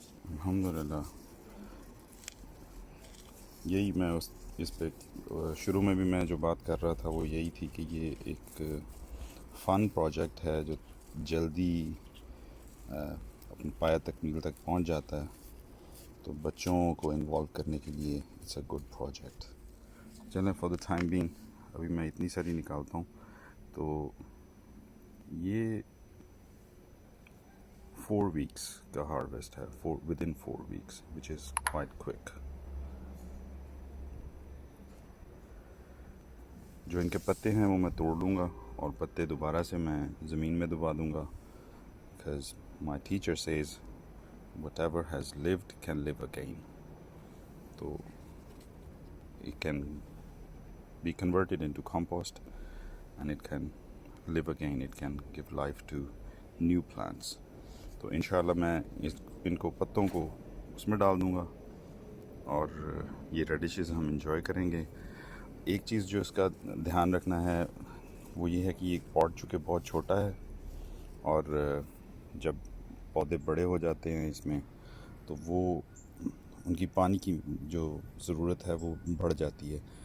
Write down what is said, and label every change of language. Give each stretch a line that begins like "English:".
Hindi: अल्हम्दुलिल्लाह, यही मैं इस पे शुरू में भी मैं जो बात कर रहा था वो यही थी कि ये एक फ़न प्रोजेक्ट है जो जल्दी अपनी पाया तकमील तक पहुंच जाता है, तो बच्चों को इन्वॉल्व करने के लिए
English: It's a good project.
Hindi: चलें,
English: for the time being
Hindi: अभी मैं इतनी सारी निकालता हूँ। तो ये 4 weeks का हार्वेस्ट है,
English: within 4 weeks, which is quite quick।
Hindi: जो इनके पत्ते हैं वो मैं तोड़ लूँगा और पत्ते दोबारा से मैं ज़मीन में दबा दूँगा,
English: because my teacher says whatever has lived can live again। तो it can be converted into compost and it can live again, it can give life to new plants।
Hindi: तो इंशाल्लाह मैं इनको पत्तों को उसमें डाल दूँगा और ये रेडिशेस हम इंजॉय करेंगे। एक चीज़ जो इसका ध्यान रखना है वो ये है कि ये पॉट चूँकि बहुत छोटा है, और जब पौधे बड़े हो जाते हैं इसमें तो वो उनकी पानी की जो ज़रूरत है वो बढ़ जाती है।